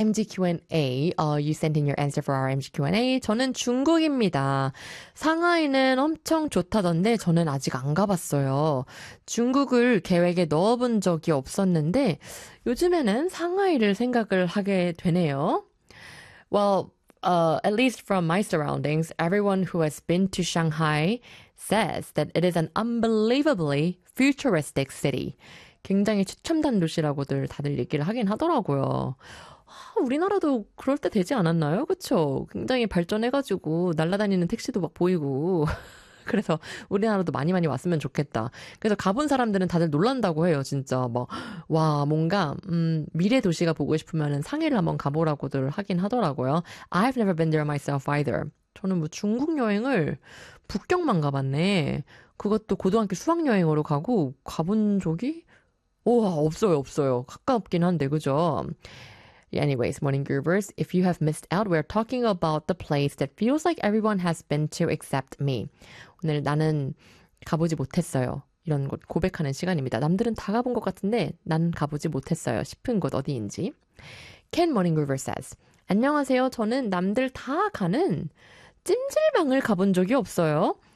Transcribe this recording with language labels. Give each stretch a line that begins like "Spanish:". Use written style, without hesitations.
English: MGQ&A, you sent in your answer for our MGQ&A.
Korean: 저는 중국입니다. 상하이는 엄청 좋다던데 저는 아직 안 가봤어요. 중국을 계획에 넣어본 적이 없었는데 요즘에는 상하이를 생각을 하게 되네요.
English: Well, at least from my surroundings, everyone who has been to Shanghai says that it is an unbelievably futuristic city.
Korean: 굉장히 최첨단 도시라고들 다들 얘기를 하긴 하더라고요. 우리나라도 그럴 때 되지 않았나요? 그쵸? 굉장히 발전해가지고 날아다니는 택시도 막 보이고 그래서 우리나라도 많이 많이 왔으면 좋겠다. 그래서 가본 사람들은 다들 놀란다고 해요. 진짜 막와 뭔가 미래 도시가 보고 싶으면 상해를 한번 가보라고들 하긴 하더라고요.
English: I've never been there myself either.
Korean: 저는 뭐 중국 여행을 북경만 가봤네. 그것도 고등학교 수학 여행으로 가고 가본 적이 우와 없어요 없어요. 가깝긴 한데 그죠?
English: Anyways, morning groovers, if you have missed out, we're talking about the place that feels like everyone has been to except me.
Korean: 오늘 나는 가보지 못했어요. 이런 곳 고백하는 시간입니다. 남들은 다 가본 것 같은데 난 가보지 못했어요. 싶은 곳 어디인지.
English: Ken, morning groover says,
Korean: 안녕하세요. 저는 남들 다 가는 찜질방을 가본 적이 없어요.